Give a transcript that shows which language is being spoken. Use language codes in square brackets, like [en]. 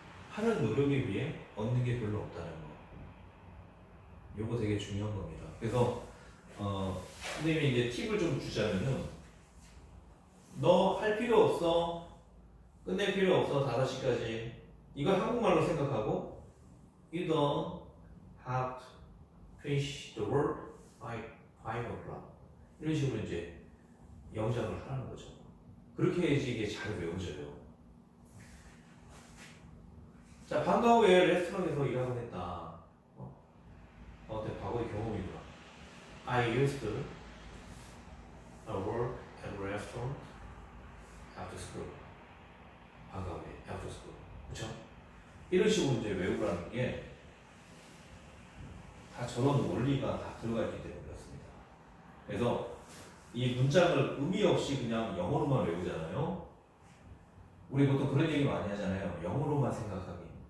[ko] 하는 노력에 비해 얻는 게 별로 없다는 거. 요거 되게 중요한 겁니다. 그래서 선생님이 이제 팁을 좀 주자면은 너 할 필요 없어. 끝낼 필요 없어. 5시까지. 이걸 한국말로 생각하고 [en] You don't have to finish the work by 5 o'clock. [ko] 이런 식으로 이제 영작을 하라는 거죠. 그렇게 해야지 이게 잘 외워져요. 자, 방과 후에 레스토랑에서 일하곤 했다. 어때? 과거의 경험이구나. [en] I used to I work at a restaurant after school. [ko] 방과 후에 [en] after school. [ko] 그렇죠? 이런 식으로 이제 외우라는 게 다 저런 원리가 다 들어가 있기 때문에 그렇습니다. 그래서 이 문장을 의미 없이 그냥 영어로만 외우잖아요. 우리 보통 그런 얘기 많이 하잖아요. 영어로만 생각하기.